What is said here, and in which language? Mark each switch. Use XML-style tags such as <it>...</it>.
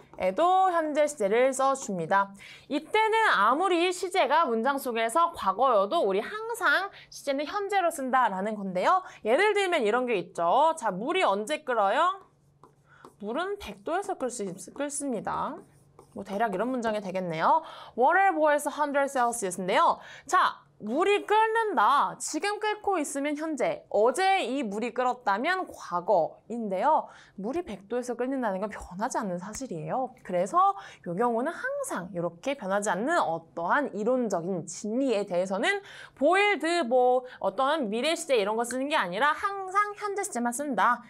<ko>에도 현재 시제를 써줍니다. 이때는 아무리 시제가 문장 속에서 과거여도 우리 항상 시제는 현재로 쓴다라는 건데요. 예를 들면 이런 게 있죠. 자, 물이 언제 끓어요? 물은 100도에서 끓습니다. 뭐 대략 이런 문장이 되겠네요.</ko> <en>Water boils 100 Celsius인데요.</en> <ko>자, 물이 끓는다. 지금 끓고 있으면 현재. 어제 이 물이 끓었다면 과거인데요. 물이 100도에서 끓는다는 건 변하지 않는 사실이에요. 그래서 이 경우는 항상 이렇게 변하지 않는 어떠한 이론적인 진리에 대해서는 boiled 뭐 어떠한 미래 시제 이런 거 쓰는 게 아니라 항상 현재 시제만 쓴다.</ko>